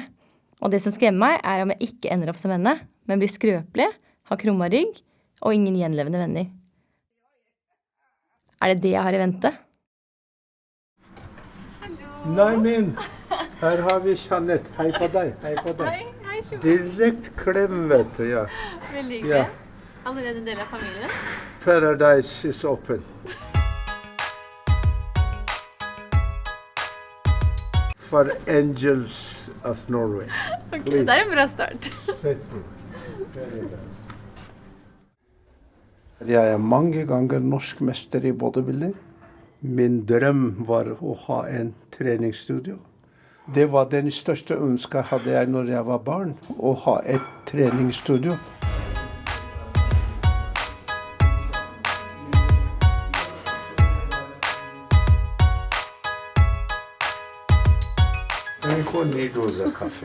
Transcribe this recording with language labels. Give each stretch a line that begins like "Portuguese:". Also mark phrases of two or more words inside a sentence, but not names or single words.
Norwegian: Og det som skremmer meg er om jeg ikke ender opp som henne, men blir skrøpelig, har krumma rygg og ingen gjenlevende venner. Er det det jeg har i vente? Nei, men her har vi Jeanette. Hei på deg. Hei på deg. Hei, Direkt klem, vet du, ja. veldig Ja. Allerede en del av familien.
English: Paradise is open. For Angels of Norway.
Norwegian: Okay, det er en bra start.
English: Thank you. Very nice.
Norwegian: Jeg mange ganger norsk mester I bodybuilding. Min drøm var å ha en treningsstudio. Det var den største ønsket hadde jeg når jeg var barn, å ha et treningsstudio. Jeg får 9 doser kaffe.